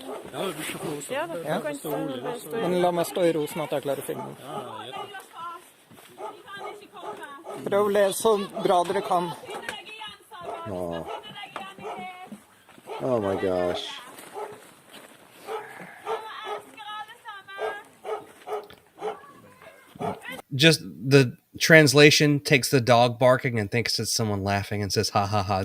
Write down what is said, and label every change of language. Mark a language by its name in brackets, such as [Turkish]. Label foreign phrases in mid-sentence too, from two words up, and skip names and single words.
[Norwegian] Ja, du skal få stå. Ja. Men la meg stå i ro sånn at jeg klarer å filme. Prøv å le så bra dere kan. [English] Oh. Oh my gosh. Just the translation takes the dog barking and thinks it's someone laughing and says ha ha ha.